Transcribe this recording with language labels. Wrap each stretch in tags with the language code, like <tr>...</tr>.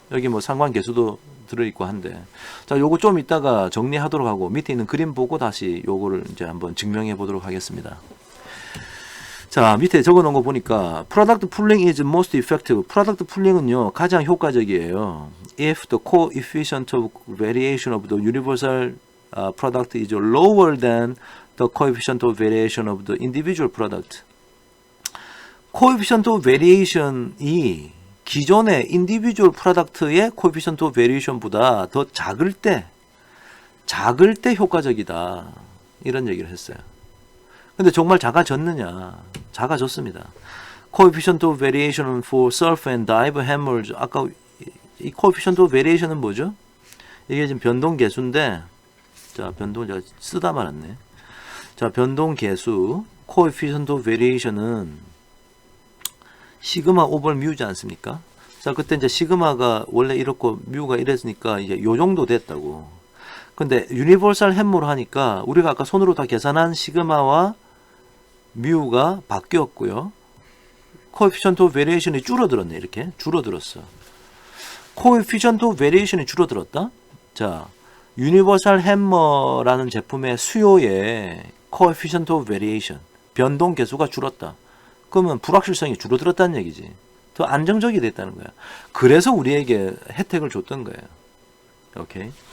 <ko>여기 뭐 상관계수도 들어있고 한데. 자, 요거 좀 이따가 정리하도록 하고 밑에 있는 그림 보고 다시 요거를 이제 한번 증명해 보도록 하겠습니다. 자, 밑에 적어 놓은 거 보니까</ko> <en>product pooling is most effective.</en> <ko>product pooling은요, 가장 효과적이에요.</ko> <en>if the coefficient of variation of the universal product is lower than the coefficient of variation of the individual product.</en> <ko>coefficient of variation이 기존의 individual product의 coefficient of variation보다 더 작을 때 효과적이다. 이런 얘기를 했어요. 근데 정말 작아졌느냐? 작아졌습니다.</ko> <en>coefficient of variation for surf and dive hammers.</en> <ko>아까 이 coefficient of variation은 뭐죠? 이게 지금 변동 계수인데, 자, 변동 제가 쓰다 말았네. 자, 변동 계수 coefficient of variation은 시그마 오버 뮤지 않습니까? 자, 그때 이제 시그마가 원래 이렇고 뮤가 이랬으니까 이제 요 정도 됐다고. 근데 유니버설 햄모로 하니까 우리가 아까 손으로 다 계산한 시그마와 뮤가 바뀌었고요. coefficient of variation이 줄어들었네. 이렇게 줄어들었어. coefficient of variation이 줄어들었다? 자, 유니버설 햄머라는 제품의 수요의 coefficient of variation, 변동 계수가 줄었다. 그러면 불확실성이 줄어들었다는 얘기지. 더 안정적이 됐다는 거야. 그래서 우리에게 혜택을 줬던 거예요. 오케이.</ko>